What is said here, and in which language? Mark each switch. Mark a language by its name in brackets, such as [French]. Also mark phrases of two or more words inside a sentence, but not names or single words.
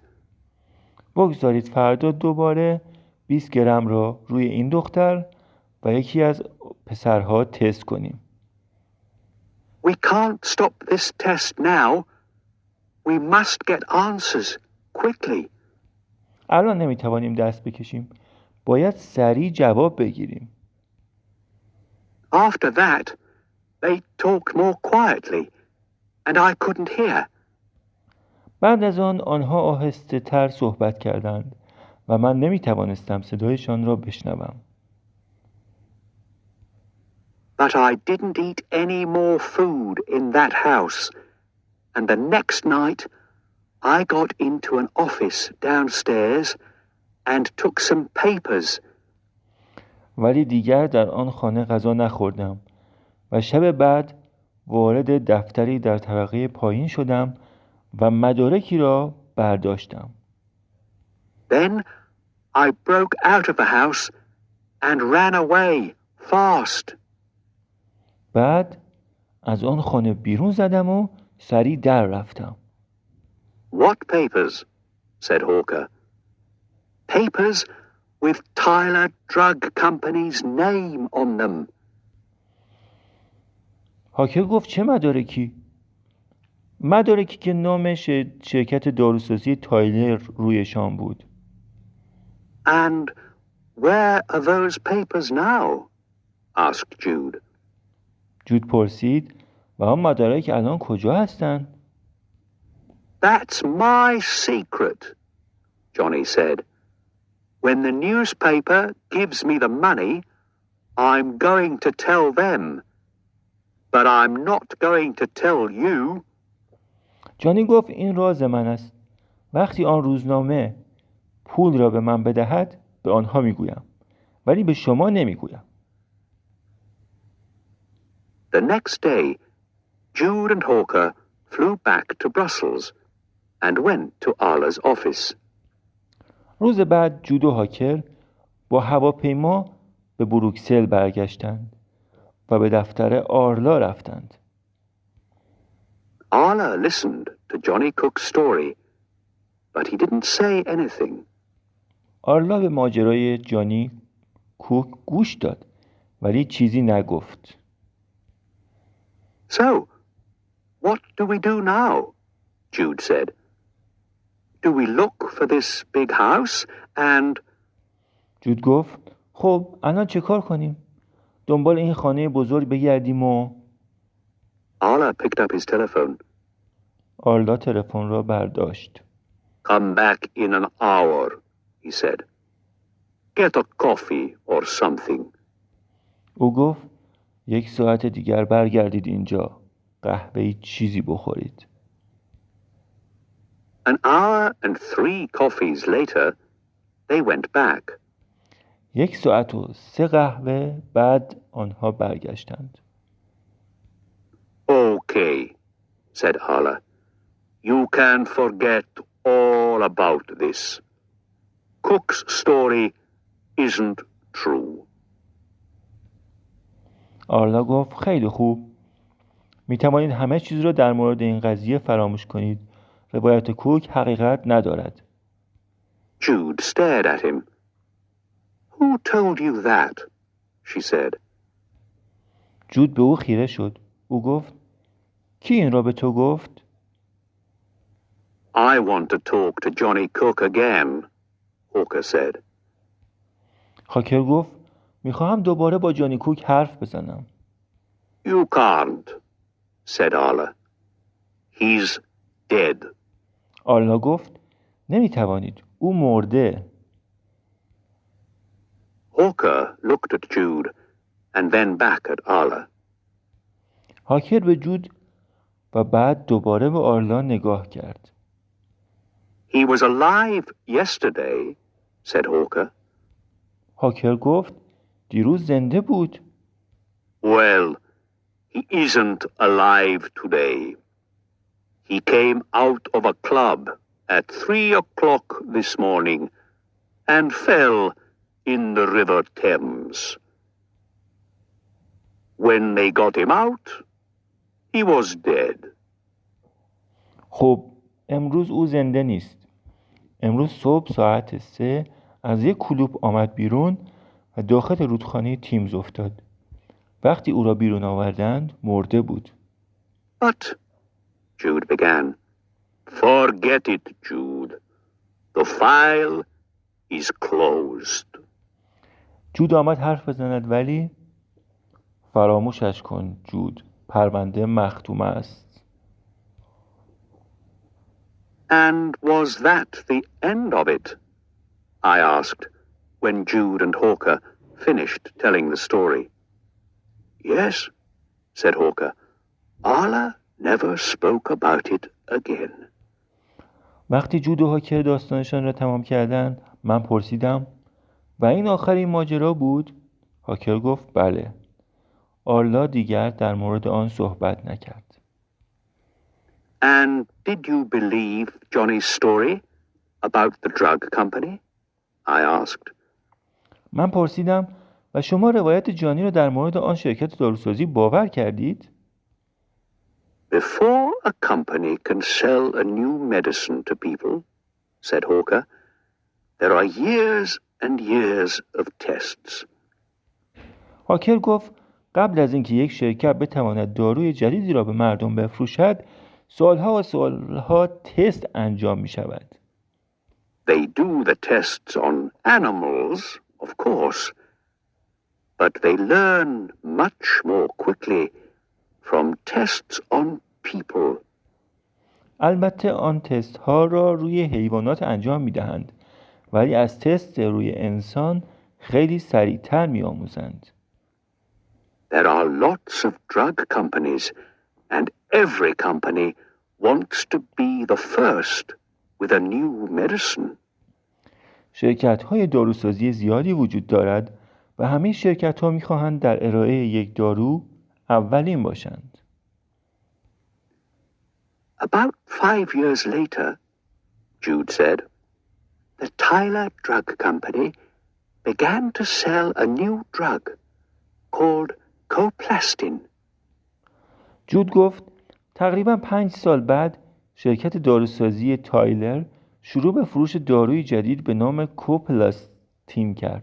[Persian] بگذارید فردا دوباره 20 گرم را روی این دختر و یکی از پسرها تست کنیم. [English] We can't stop this test now. We must get answers quickly. [Persian] الان نمیتوانیم دست بکشیم. باید سریع جواب بگیریم. [English] After that, they talked more quietly, and I couldn't hear. [Persian] بعد از آن آنها آهسته تر صحبت کردند و من نمیتوانستم صدایشان را بشنوم. [English] But I didn't eat any more food in that house, and the next night I got into an office downstairs and took some papers. [Persian] ولی دیگر در آن خانه غذا نخوردم و شب بعد وارد دفتری در طبقه پایین شدم و مدارکی را برداشتم. [English] Then I broke out of the house and ran away fast. [Persian] بعد از آن خانه بیرون زدم و سریع در رفتم. [English] What papers? Said Hawker. Papers with Tyler Drug Company's name on them. [Persian] هاکر گفت چه مدارکی؟ مدارکی که نام شرکت داروسازی تایلر رویشان بود. [English] And where are those papers now? Asked Jude. [Persian] جود پرسید و آن مدارک الان کجا هستند؟ [English] That's my secret, Johnny said. When the newspaper gives me the money, I'm going to tell them. But I'm not going to tell you. [Persian] جانی گفت این راز من است. وقتی آن روزنامه پول را به من بدهد به آنها میگویم. ولی به شما نمیگویم. [English] The next day, Jude and Hawker flew back to Brussels and went to Arla's office. [Persian] روز بعد جود و هاکر با هواپیما به بروکسل برگشتند و به دفتر آرلا رفتند. [English] Arla listened to Johnny Cook's story, but he didn't say anything. [Persian] آرلا به ماجرای جانی کوک گوش داد ولی چیزی نگفت. [English] So, what do we do now? Jude said. Do we look for this big house and... [Persian] جود گفت خب الان چه کار کنیم؟ دنبال این خانه بزرگ بگردیم و... [English] Arla picked up his telephone. [Persian] آرلا تلفن را برداشت. [English] Come back in an hour, he said. Get a coffee or something. [Persian] او گفت 1 ساعت دیگر برگردید اینجا. قهوه‌ای چیزی بخورید. [English] An hour and 3 coffees later, they went back. [Persian] 1 ساعت و 3 قهوه بعد آنها برگشتند. [English] Okay, said Arla. You can forget all about this. Cook's story isn't true. [Persian] آرلا گفت خیلی خوب. می توانید همه چیز را در مورد این قضیه فراموش کنید. روایت کوک حقیقت ندارد. [English] Jude stared at him. Who told you that? She said. [Persian] جود به او خیره شد. او گفت کی این را به تو گفت؟ [English] I want to talk to Johnny Cook again, Hawker said. [Persian] هاکر گفت میخواهم دوباره با جانی کوک حرف بزنم. [English] You can't, said Arla. He's dead. [Persian] آرلا گفت نمیتوانید. او مرده. [English] Hawker looked at Jude and then back at Arla. [Persian] هاکر به جود و بعد دوباره به آرلا نگاه کرد. [English] He was alive yesterday, said Hawker. [Persian] هاکر گفت دیروز زنده بود. [English] Well, he isn't alive today. He came out of a club at 3 o'clock this morning and fell in the River Thames. When they got him out, he was dead. [Persian] خب امروز او زنده نیست. امروز صبح ساعت 3 از یک کلوپ آمد بیرون و داخل رودخانه تیمز افتاد. وقتی او را بیرون آوردند مرده بود. [English] But, Jude began. Forget it, Jude. The file is closed. [Persian] جود آمد حرف بزند ولی فراموشش کن جود. پرونده مختوم است. [English] And was that the end of it? I asked, when Jude and Hawker finished telling the story. Yes, said Hawker. Arla never spoke about it again. [Persian] وقتی جود و هاکر داستانشان را تمام کردند من پرسیدم و این آخرین ماجرا بود؟ هاکر گفت بله. آرلا دیگر در مورد آن صحبت نکرد. [English] And did you believe Johnny's story about the drug company? I asked. [Persian] من پرسیدم و شما روایت جانی را در مورد آن شرکت داروسازی باور کردید؟ [English] Before a company can sell a new medicine to people, said Hawker, there are years and years of tests. [Persian] هاکر گفت قبل از اینکه یک شرکت بتواند داروی جدیدی را به مردم بفروشد سالها و سالها تست انجام می شود. [English] They do the tests on animals, of course, but they learn much more quickly from tests on people. [Persian] البته آن تست ها را روی حیوانات انجام می دهند ولی از تست روی انسان خیلی سریعتر می آموزند. [English] There are lots of drug companies and every company wants to be the first with a new medicine. [Persian] شرکت های داروسازی زیادی وجود دارد و همه شرکت ها می خواهند در ارائه یک دارو اولین باشند. [English] About 5 years later, Jude said, the Tyler Drug Company began to sell a new drug called coplastin. [Persian] جود گفت تقریباً 5 سال بعد شرکت داروسازی تایلر شروع به فروش داروی جدید به نام کوپلاستین کرد.